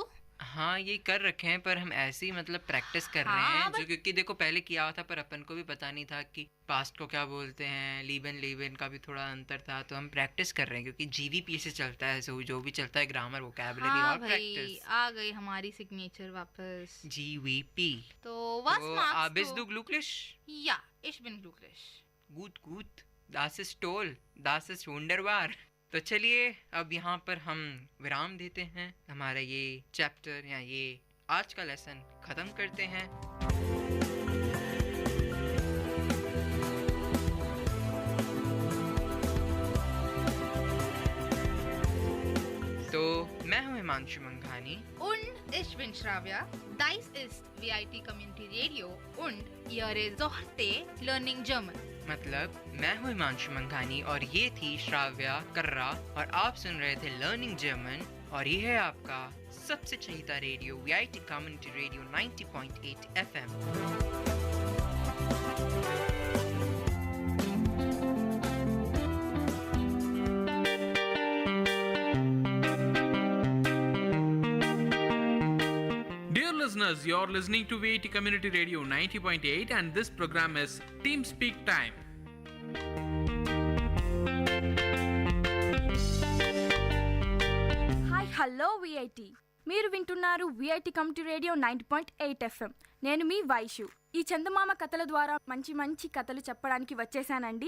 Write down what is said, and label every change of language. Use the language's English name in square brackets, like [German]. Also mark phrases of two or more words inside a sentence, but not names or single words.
[Hindi] हाँ, ये कर रखे हैं, पर हम ऐसे ही मतलब प्रैक्टिस कर रहे हैं, जो क्योंकि देखो पहले किया हुआ था, पर अपन को भी पता नहीं था कि पास्ट को क्या बोलते हैं, लीबन का भी थोड़ा अंतर था, तो हम प्रैक्टिस कर रहे हैं, क्योंकि जीवीपी से चलता है, जो भी चलता है, ग्रामर, वोकैबुलरी और प्रैक्टिस। आ गई हमारी सिग्नेचर वापस, जीवीपी। [German] तो was magst bist du glücklich? Ja, ich bin glücklich. Gut, das ist toll, das ist wunderbar। [Hindi] तो चलिए अब यहाँ पर हम विराम देते हैं, हमारा ये चैप्टर या ये आज का लेसन ख़त्म करते हैं। तो मैं हूँ हिमांशु मंघानी। [German] Und ich bin Shravya. Dies ist VIT Community Radio und ihr Sorte Learning German. [Hindi] मतलब मैं हूँ हिमांशु मंघानी और ये थी श्राव्या कर्रा, और आप सुन रहे थे लर्निंग जर्मन, और ये है आपका सबसे चहीता रेडियो VIT कम्युनिटी रेडियो 90.8 FM। [English] Dear listeners, you're listening to VIT Community Radio 90.8 and this program is Team Speak Time. hi hello [Telugu] VIT, మీరు వింటున్నారు VIT కమ్యూనిటీ రేడియో 90.8 FM. నేను మీ వైషు. ఈ చందమామ కథల ద్వారా మంచి మంచి కథలు చెప్పడానికి వచ్చేసానండి.